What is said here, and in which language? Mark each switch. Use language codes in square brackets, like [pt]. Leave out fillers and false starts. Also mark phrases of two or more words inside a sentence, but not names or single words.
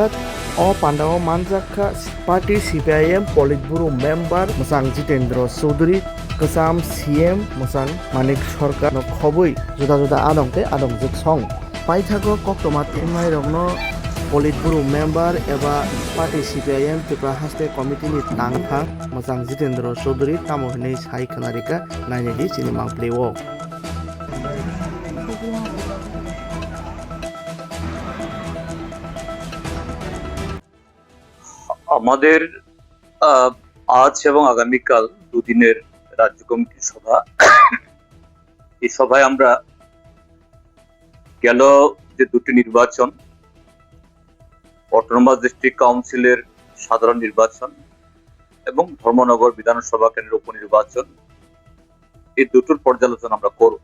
[trp] O pandao manjakha party CPIM [en] politburo member [trp] Mosang Jitendra Choudhury Kwcham CM Mosang Manik Sarkar no khobui juda juda adong tei adongjak song. Paithago koktoma thungnai rokno [en] politburo member [trp] eba party CPIM tripa haste committee ni tangthang Mosang Jitendra Choudhury tamo hinui sai khwnarika nainedi chini mangpleo. [bn] আমাদের আজ এবং আগামীকাল দুদিনের রাজ্য কমিটির সভা। এই সভায় আমরা গেল যে দুটি নির্বাচন, [en] Autonomous District Council's [bn] সাধারণ নির্বাচন এবং ধর্মনগর বিধানসভা কেন্দ্রের উপনির্বাচন, এই দুটোর পর্যালোচনা আমরা করব।